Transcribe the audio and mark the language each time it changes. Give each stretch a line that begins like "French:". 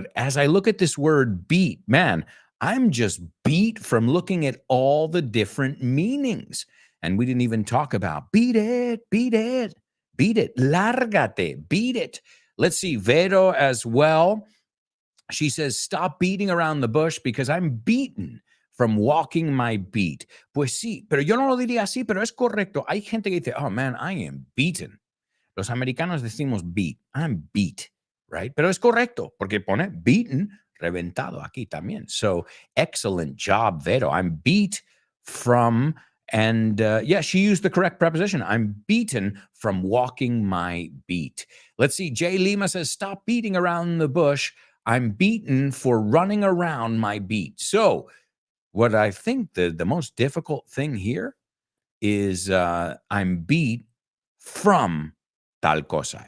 English: But as I look at this word beat, man, I'm just beat from looking at all the different meanings. And we didn't even talk about beat it, beat it, beat it, lárgate, beat it. Let's see, Vero as well. She says, stop beating around the bush because I'm beaten from walking my beat.
Spanish: Pues sí, pero yo no lo diría así, pero es correcto. Hay gente que dice,
English: oh man, I am beaten.
Spanish: Los americanos decimos beat.
English: I'm beat, right?
Spanish: Pero es correcto, porque pone beaten, reventado aquí también.
English: So excellent job, Vero. I'm beat from, and yeah, she used the correct preposition. I'm beaten from walking my beat. Let's see. Jay Lima says, stop beating around the bush. I'm beaten for running around my beat. So what I think the most difficult thing here is I'm beat from
Spanish: tal cosa.